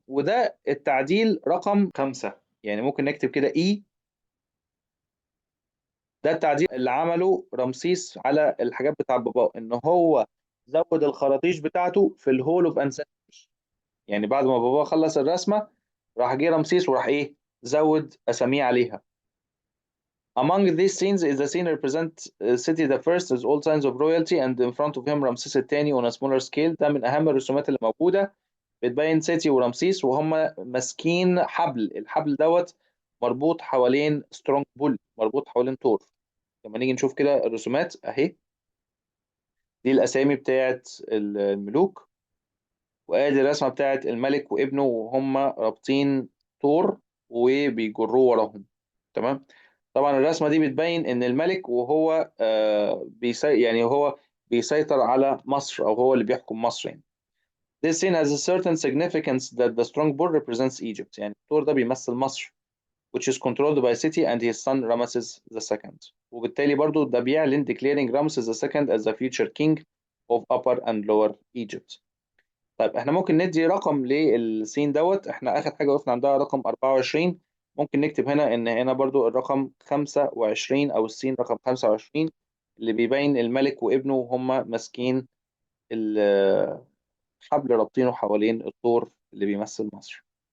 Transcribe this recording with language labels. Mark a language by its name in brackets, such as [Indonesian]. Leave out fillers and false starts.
[Arabic] وده التعديل رقم 5، يعني ممكن نكتب كده E. ده التعديل اللي عمله رمسيس على الحاجات بتاع باباه، ان هو زود الخراطيش بتاعته في الهول اوف انسيسترز. يعني بعد ما باباه خلص الرسمه، راح جه رمسيس وراح ايه، زود اساميه عليها. [English] Among these scenes is the scene represent city the first as all signs of royalty and in front of him رمسيس الثاني on a smaller scale. [Arabic] ده من أهم الرسومات اللي موجودة، بتبين سيتي ورمسيس وهم ماسكين حبل، الحبل دوت مربوط حوالين سترونج بول، مربوط حوالين طور. لما نيجي نشوف كده الرسومات أهي، دي الأسامي بتاعت الملوك، وآدي الرسمة بتاعت الملك وابنه وهم رابطين طور وبيجروه وراهم. تمام. طبعا الرسمة دي بتبين إن الملك وهو يعني هو بيسيطر على مصر، أو هو اللي بيحكم مصر يعني. [English] This scene has a certain significance that the strong bull represents Egypt، [Arabic] يعني الطور ده بيمثل مصر [English] which is controlled by Seti and his son Ramesses II. [Arabic] وبالتالي برضو ده بيعلن [English] declaring Ramesses II as the future king of Upper and Lower Egypt. [Arabic] طيب احنا ممكن ندي رقم للسين دوت، احنا اخر حاجه وقفنا عندها رقم 24، ممكن نكتب هنا ان هنا برضو الرقم 25 او السين رقم 25، اللي بيبين الملك وابنه وهم ماسكين الحبل رابطينه حوالين الطور اللي بيمثل مصر.